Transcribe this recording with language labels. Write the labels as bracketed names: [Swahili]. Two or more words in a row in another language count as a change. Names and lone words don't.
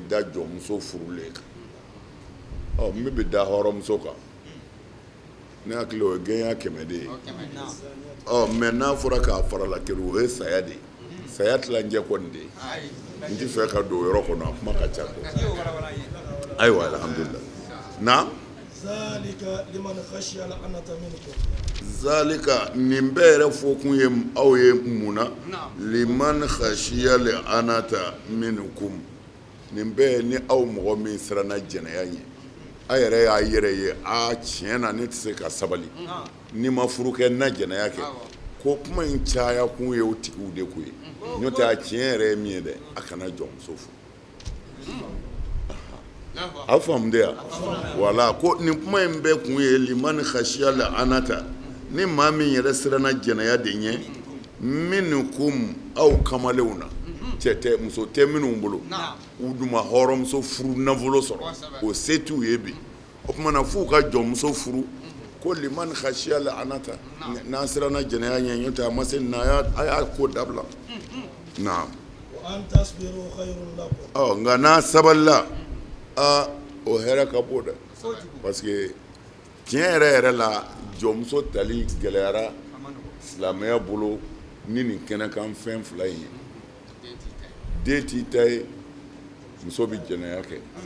[Bambara] da jɔnmuso furulen kan min bɛ da hɔrɔnmuso kan ne hakili o ye gɛnya 100 de ye mais n'a fɔra k'a farala kelen o ye saya de ye saya tilancɛ kɔni de ye n tɛ fɛ ka don o yɔrɔ kɔnɔ a kuma ka ca dɔn ayiwa alhamdulilah na zalika nin bɛɛ yɛrɛ fɔkun ye aw ye mun na [Arabic] لمن خشي العنت منكم [Bambara] nin bɛɛ ni aw mɔgɔ min siranna jɛnɛya ɲɛ a yɛrɛ y'a yɛrɛ ye tiɲɛ na ne tɛ se ka sabali ni ma furu kɛ na jɛnɛya kɛ ko kuma in caya kun ye o tigiw de ko ye n'o tɛ a tiɲɛ yɛrɛ ye min ye dɛ a kana jɔnmuso furu a faamu de ya wala ko nin kuma in bɛɛ kun ye [Arabic] لمن خشي العنت [Bambara] ni maa min yɛrɛ siranna jɛnɛya de ɲɛ minkum aw kamalenw na cɛ tɛ muso tɛ minnu bolo u dun ma hɔrɔnmuso furu nafolo sɔrɔ o se t'u ye bi o kumana f'u ka jɔnmuso furu ko [Arabic] لمن خشي العنت [Bambara] n'a siranna jɛnɛya ɲɛ n'o tɛ a ma se nin na a y'a ko dabila naam nka n'a sabalila o hɛrɛ ka bon dɛ [French] parce que [Bambara] tiɲɛ yɛrɛ la jɔnmuso tali gɛlɛyara silamɛya bolo ni nin kɛnɛkan fɛn fila in ye den t'i ta ye muso bɛ jɛnɛya kɛ